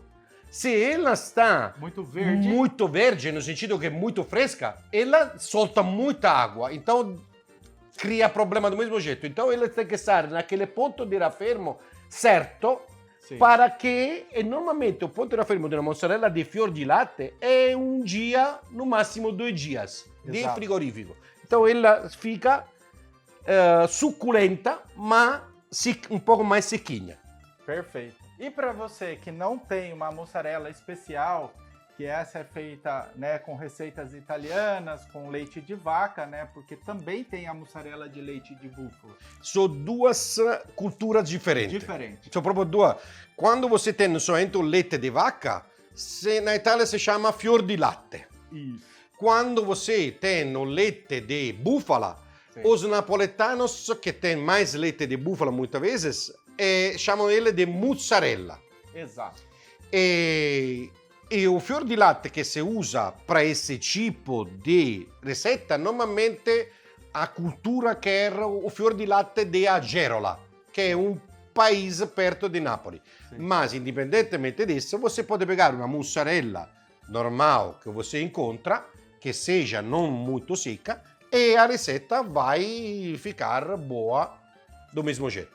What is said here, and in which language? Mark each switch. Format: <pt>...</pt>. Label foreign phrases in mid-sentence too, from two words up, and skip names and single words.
<pt>Se ela está muito verde, no sentido que é muito fresca, ela solta muita água. Então, cria problema do mesmo jeito. Então, ela tem que estar naquele ponto de raffermo certo. Sim. Para que, normalmente, o ponto de raffermo de uma mussarela de</pt> <it>fior di latte</it> <pt>é 1 dia, no máximo 2 dias, de frigorífico. Então, ela fica suculenta, mas um pouco mais sequinha. Perfeito. E para você que não tem uma mussarela especial, que essa é feita, né, com receitas italianas, com leite de vaca, né, porque também tem a mussarela de leite de búfalo. São 2 culturas diferentes. São proprio 2. Quando você tem somente o leite de vaca, na Itália se chama</pt> <it>fior di latte.</it> <pt>Isso. Quando você tem o leite de búfala, sim, os napoletanos, que têm mais leite de búfala muitas vezes, chamam ele de mussarella. Exato. E o</pt> <it>fior di latte</it> <pt>que se usa para esse tipo de receita, normalmente a cultura quer o</pt> <it>fior di latte</it> <pt>de Agerola, que é um país perto de Nápoles. Sim. Mas, independentemente disso, você pode pegar uma mussarela normal que você encontra, que seja não muito seca, e a receita vai ficar boa do mesmo jeito.</pt>